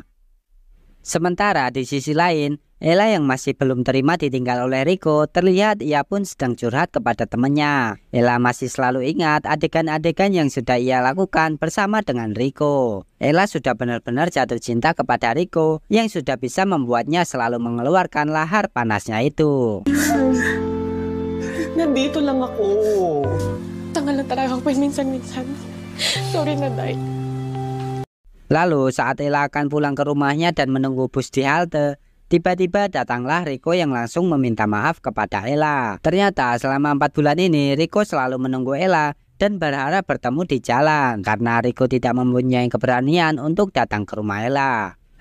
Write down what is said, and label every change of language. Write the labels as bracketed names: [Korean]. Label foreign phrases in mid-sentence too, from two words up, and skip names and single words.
[Indonesian] Sementara di sisi lain, Ella yang masih belum terima ditinggal oleh Riko, terlihat ia pun sedang curhat kepada temannya. Ella masih selalu ingat adegan-adegan yang sudah ia lakukan bersama dengan Riko. Ella sudah benar-benar jatuh cinta kepada Riko yang sudah bisa membuatnya selalu mengeluarkan lahar panasnya itu. [Filipino] Nandito lang ako. Tangal na talaga ako minsan-minsan. Sorry na, Day. [Indonesian] Lalu saat Ella akan pulang ke rumahnya dan menunggu bus di halte, tiba-tiba datanglah Riko yang langsung meminta maaf kepada Ella. Ternyata selama 4 bulan ini Riko selalu menunggu Ella dan berharap bertemu di jalan karena Riko tidak mempunyai keberanian untuk datang ke rumah Ella.